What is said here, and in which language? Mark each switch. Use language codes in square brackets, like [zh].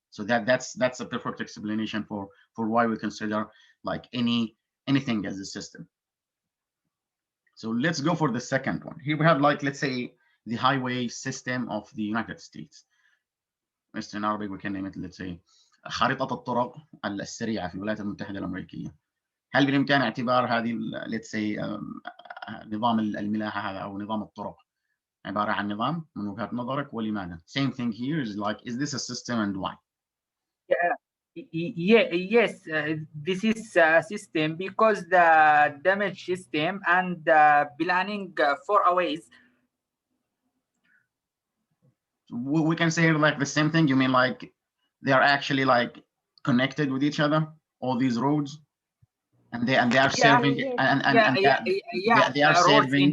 [en] So that's a perfect explanation for why we consider like anything as a system. So let's go for the second one. Here we have like, let's say, the highway system of the United States. In Arabic we can name it, let's say, [ar] خارطة الطرق السريعة في الولايات المتحدة الأمريكية. هل بالإمكان اعتبار هذه [en] let's say [ar] نظام الملاحة هذا أو نظام الطرق عبارة عن نظام من وجهة نظرك ولماذا؟ [en] Same thing here is like, is this a system and why? Yes, this is a system because the damage system and planning for always. We can say like the same thing. You mean like they are actually like connected with each other, all these roads, and they are serving they are serving